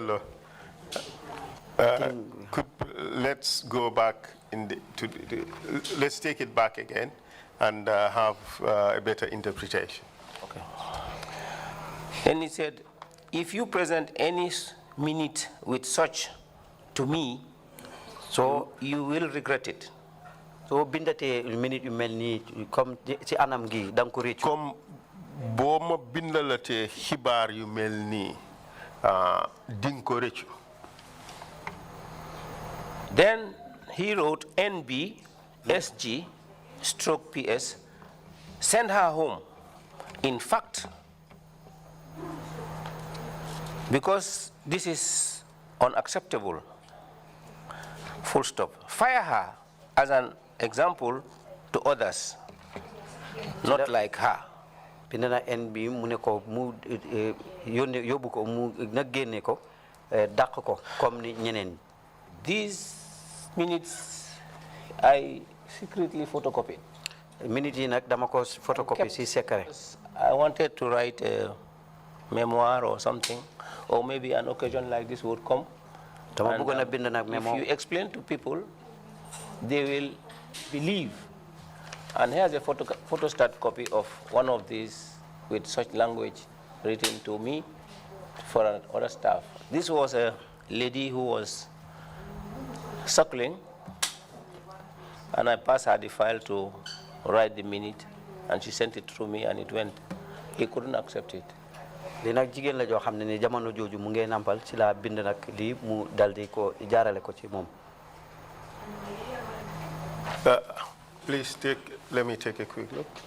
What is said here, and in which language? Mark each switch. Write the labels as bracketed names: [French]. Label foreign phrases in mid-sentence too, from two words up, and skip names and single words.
[English] Let's go back let's take it back again and have a better interpretation. Okay. Then he said, if you present any minute with such to me, so you will regret it. [Wolof] So bindate minute yu melni comme ci anam gi dang ko réccu comme bo ma bindalate xibaar yu melni ding ko réccu. [English] Then he wrote NB SG stroke PS, send her home. In fact, because this is unacceptable, full stop. Fire her as an example to others, not like her. [Wolof] Pinana NB mu ne ko mu yóbbu ko mu na génne ko dàq ko comme ni ñeneen. [English] These minutes I secretly photocopied. [Wolof] Minutes yi nak dama ko photocopy ci secret. [English] I wanted to write a memoir or something, or maybe an occasion like this would come. And, if you explain to people, they will believe. And here's a photostat copy of one of these with such language written to me for other staff. This was a lady who was suckling, and I passed her the file to write the minute, and she sent it through me, and it went. He couldn't accept it. [Wolof] Li nak jigen la jo xamne ni jamono joju mu ngay nampal ci la bind nak li mu daldi ko jaarale ko ci mom. [English] Please let me take a quick look.